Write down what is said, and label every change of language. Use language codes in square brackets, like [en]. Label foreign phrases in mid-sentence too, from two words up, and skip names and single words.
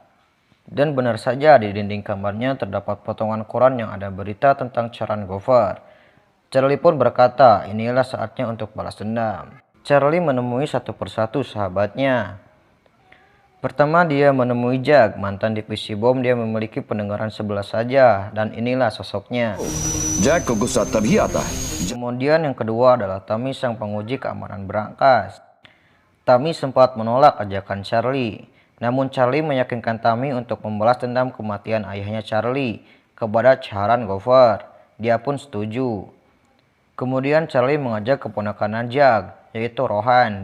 [id] Dan benar saja, di dinding kamarnya terdapat potongan koran yang ada berita tentang Shahran Gopher. Charlie pun berkata, inilah saatnya untuk balas dendam. Charlie menemui satu persatu sahabatnya. Pertama, dia menemui Jag, mantan divisi bom. Dia memiliki pendengaran sebelah saja, dan inilah sosoknya. [hi] Jag को गुस्सा तभी आता है. [id] Kemudian yang kedua adalah Tami, sang penguji keamanan berangkas. Tami sempat menolak ajakan Charlie. Namun Charlie meyakinkan Tami untuk membalas dendam kematian ayahnya Charlie kepada Shahran Gopher. Dia pun setuju. Kemudian Charlie mengajak keponakan Jag, yaitu Rohan.